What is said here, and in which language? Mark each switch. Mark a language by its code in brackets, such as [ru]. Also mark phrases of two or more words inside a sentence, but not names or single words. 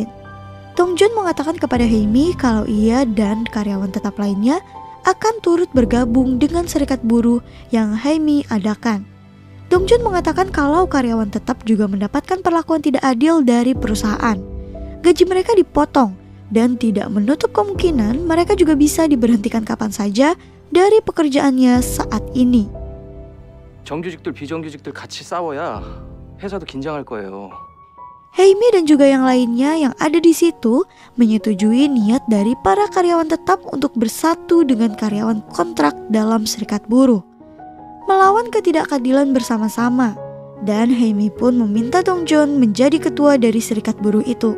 [id] Dongjeon mengatakan kepada Haemi kalau ia dan karyawan tetap lainnya akan turut bergabung dengan serikat buruh yang Haemi adakan. Dongjeon mengatakan kalau karyawan tetap juga mendapatkan perlakuan tidak adil dari perusahaan. Gaji mereka dipotong dan tidak menutup kemungkinan mereka juga bisa diberhentikan kapan saja dari pekerjaannya saat ini. [ko] 정규직들 비정규직들 같이 싸워야 회사도 긴장할 거예요. [id] Haemi dan juga yang lainnya yang ada di situ menyetujui niat dari para karyawan tetap untuk bersatu dengan karyawan kontrak dalam serikat buruh, melawan ketidakadilan bersama-sama. Dan Haemi pun meminta Dongjeon menjadi ketua dari serikat buruh itu.